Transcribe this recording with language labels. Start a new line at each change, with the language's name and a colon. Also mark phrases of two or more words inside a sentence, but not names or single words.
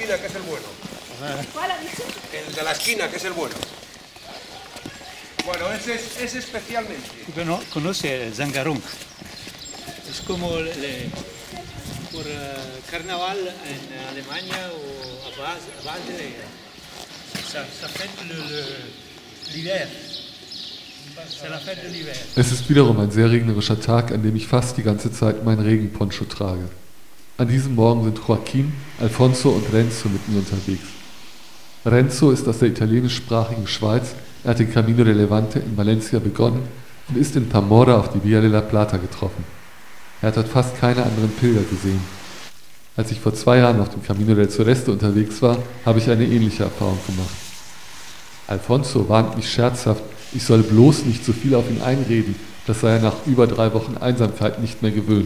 Spanish: esquina, que es el bueno. ¿Cuál ha dicho? El de la esquina, que es el bueno. Bueno, ese especialmente. Conoce el zangarón. Es como por carnaval en Alemania o a base
French: ça fête l'hiver. C'est la fête de l'hiver.
German: Es ist wiederum ein sehr regnerischer Tag, an dem ich fast die ganze Zeit meinen Regenponcho trage. An diesem Morgen sind Joaquin, Alfonso und Renzo mit mir unterwegs. Renzo ist aus der italienischsprachigen Schweiz. Er hat den Camino de Levante in Valencia begonnen und ist in Zamora auf die Via de la Plata getroffen. Er hat dort fast keine anderen Pilger gesehen. Als ich vor 2 Jahren auf dem Camino del Sureste unterwegs war, habe ich eine ähnliche Erfahrung gemacht. Alfonso warnt mich scherzhaft, ich soll bloß nicht so viel auf ihn einreden, das sei er nach über 3 Wochen Einsamkeit nicht mehr gewöhnt.